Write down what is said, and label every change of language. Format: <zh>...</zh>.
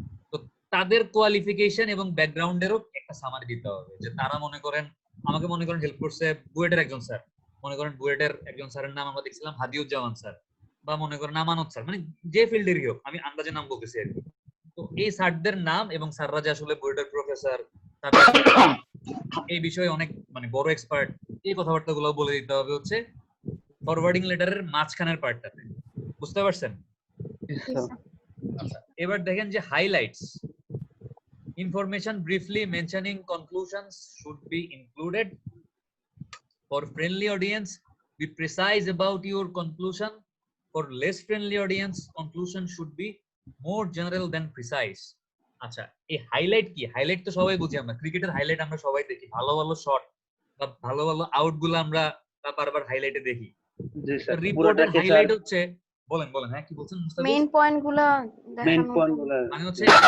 <bn>তো তাদের কোয়ালিফিকেশন এবং ব্যাকগ্রাউন্ডেরও একটা সামারি দিতে হবে, যে তারা মনে করেন আমাকে মনে করেন হেল্প করছে বুয়েটের একজন স্যার, মনে করেন বুয়েটের একজন স্যারের নাম আমরা দেখছিলাম হাদিউজ্জামান স্যার, বা মনে করেন আমানত স্যার, মানে যে ফিল্ডেরই হোক, আমি আন্দাজে নাম বলতেছি আর কি। তো এই স্যারদের নাম এবং স্যাররা যে আসলে বুয়েটের প্রফেসর, এই বিষয়ে অনেক মানে বড় এক্সপার্ট, এই কথাবার্তাগুলো বলে দিতে হবে হচ্ছে ফরওয়ার্ডিং লেটারের মাঝখানের পার্টটাতে। বুঝতে পারছেন? আচ্ছা, এবার দেখেন যে</bn> <en>Highlights, information briefly mentioning conclusions should be included. For friendly audience, be precise about your conclusion. For less friendly audience, conclusion should be more general than precise.</en> <bn>আচ্ছা, এই হাইলাইট কি? হাইলাইট তো সবাই বুঝি আমরা, ক্রিকেটের হাইলাইট আমরা সবাই দেখি, ভালো ভালো শট বা ভালো ভালো আউট গুলো আমরা বারবার হাইলাইটে দেখি। জি স্যার, রিপোর্টের হাইলাইট হচ্ছে, বলেন বলেন, হ্যাঁ কি বলছেন মুস্তাফিজ? মেইন পয়েন্ট গুলা মেইন দেখানো। পয়েন্ট গুলো মানে হচ্ছে</bn>